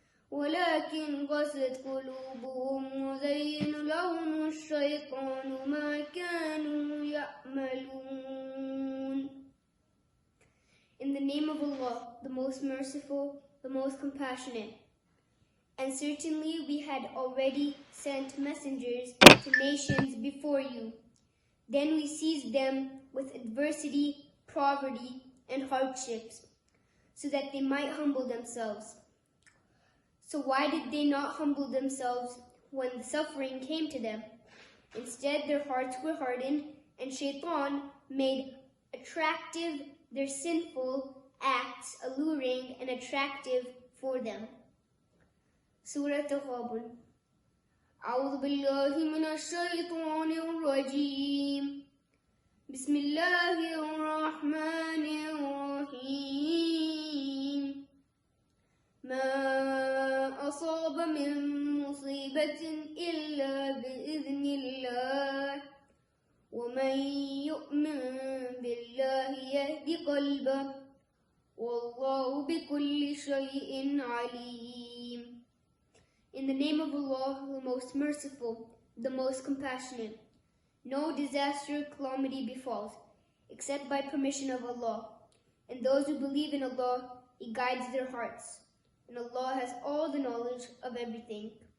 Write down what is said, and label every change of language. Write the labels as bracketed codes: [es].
[ar] ولكن قست قلوبهم وزين لهم الشيطان ما كانوا يعملون. [en] In the name of Allah, the most merciful, the most compassionate. And certainly we had already sent messengers to nations before you. Then we seized them with adversity, poverty, and hardships, so that they might humble themselves. So why did they not humble themselves when the suffering came to them? Instead, their hearts were hardened, and Shaitan made attractive their sinful acts, alluring and attractive for them. Surah Tawabun. [ar] أعوذ بالله من الشيطان الرجيم بسم الله الرحمن الرحيم ما أصاب من مصيبة إلا بإذن الله ومن يؤمن بالله يهد قلبه والله بكل شيء عليم. [en] In the name of Allah, the most merciful, the most compassionate. No disaster or calamity befalls, except by permission of Allah. And those who believe in Allah, He guides their hearts. And Allah has all the knowledge of everything.